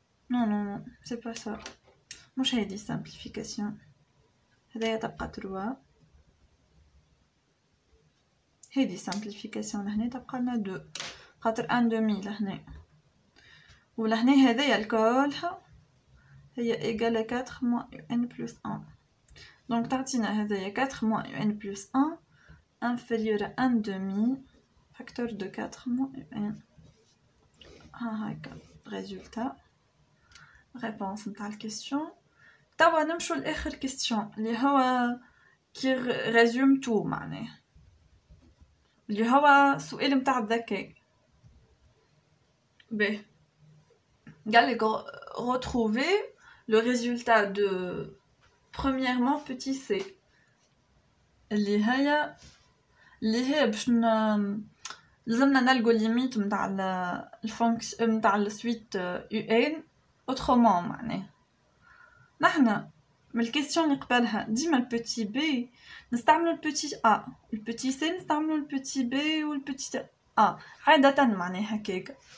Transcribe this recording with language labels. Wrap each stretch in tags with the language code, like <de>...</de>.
<fr>non c'est pas ça</fr> <ar>مش هادي simplification هدايا تبقى 3 هادي simplification لهنا تبقى لنا 2 خاطر 1 demi لهنا ولهنا هذايا الكلها هي</ar> <fr>égal à 4 moins un plus 1. donc</fr> <ar>تعطينا هذايا</ar> <fr>4 moins un plus 1 inférieur à 1 demi facteur de 4 moins un.</fr> <ar>هاكا résultat réponse نتاع الكيستيون. توا نمشوا لاخر كيستيون اللي هو كي ريزوم تو معناه اللي هو سؤال متاع الذكاء. B.</ar> <fr>Retrouver le résultat de premièrement petit c.</fr> <ar>اللي هي باش لازمنا نلقوا الليميت نتاع الفونكسيون نتاع السويت ان اوترومون معناه نحنا من الكيستيون اللي قبلها ديما البيتي بي نستعملوا البيتي ا البيتي سي نستعملوا البيتي بي والبيتي ا عادة معناها هكاك</ar>